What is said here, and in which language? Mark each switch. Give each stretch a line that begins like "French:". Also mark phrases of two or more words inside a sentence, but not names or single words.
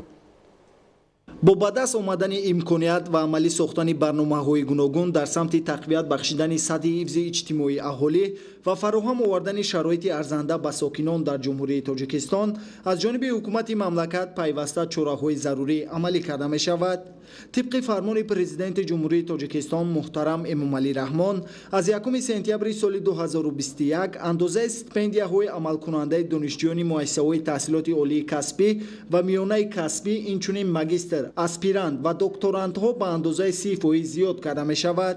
Tajik: бо ба даст омадани имконият ва амалӣ сохтани барномаҳои гуногун дар самти тақвият бахшидани сатҳи ҳифзи иҷтимоии аҳолӣ ва фароҳам овардани шароити арзанда ба сокинон дар Ҷумҳурии Тоҷикистон аз ҷониби ҳукумати мамлакат пайваста чораҳои зарурӣ амалӣ карда мешавад. Тибқи фармони Президенти Ҷумҳурии Тоҷикистон муҳтарам Эмомалӣ Раҳмон аз 1 сентябри соли 2021 андозаи стипендияҳои амалкунандаи донишҷӯёни муассисаҳои таҳсилоти олии касбӣ ва миёнаи касбӣ инчунин магистр, аспирант ва докторантҳо ба андозаи 30% зиёд карда мешавад.